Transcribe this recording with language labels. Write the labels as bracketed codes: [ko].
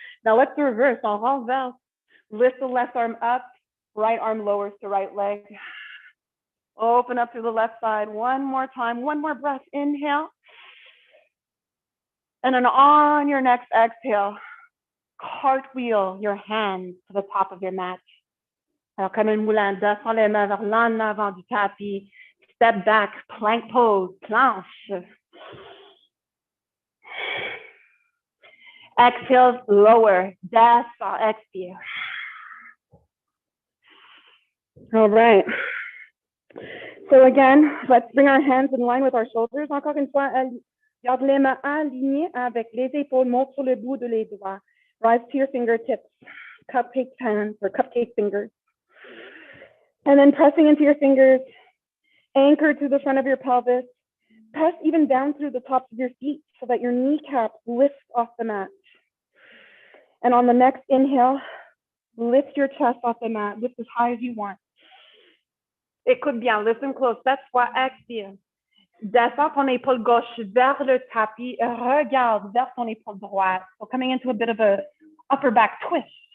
[en] Now let's reverse. [fr] En renverse. [en] Lift the left arm up. Right arm lowers to right leg. Open up through the left side. One more time. One more breath. Inhale. And then on your next exhale, cartwheel your hands to the top of your mat. [fr] Alors, comme une moulin, descends les mains vers l'en avant du tapis. [en] Step back, plank pose, planche. Exhale, lower, [fr] descend, expire. [en] All right. So again, let's bring our hands in line with our shoulders. [fr] Encore une fois, garde les mains alignées avec les épaules, monte sur le bout de les doigts. [en] Rise to your fingertips, cupcake hands or cupcake fingers. And then pressing into your fingers, anchor to the front of your pelvis. Press even down through the tops of your feet so that your kneecaps lift off the mat. And on the next inhale, lift your chest off the mat, lift as high as you want. [fr] Écoute bien, [en] listen close. [fr] Cette fois, expire. Descends ton épaule gauche vers le tapis. Regarde vers ton épaule droite. [en] So coming into a bit of a upper back twist.